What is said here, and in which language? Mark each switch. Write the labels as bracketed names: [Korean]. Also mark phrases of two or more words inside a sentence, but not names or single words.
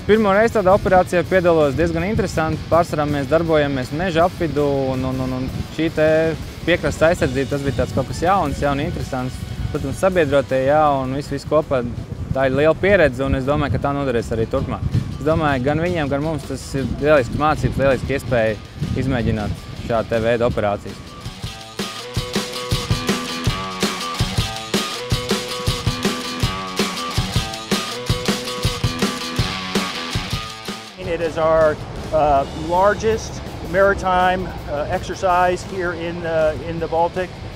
[Latvian] Pirmo reizi tādā operācijā piedalos diezgan interesanti. Pārsvarā mēs darbojamies meža apvidu, un šī piekrastes aizsardzība, tas bija tāds kaut kas jauns, interesants. Protams, sabiedrotie, un viss kopā. Tā ir liela pieredze, un es domāju, ka tā noderēs arī turpmāk. Es domāju, gan viņiem, gan mums tas ir lielisks mācības, lieliski iespēja izmēģināt šāda veida operācijas. [English] It is our largest maritime exercise here in the Baltic.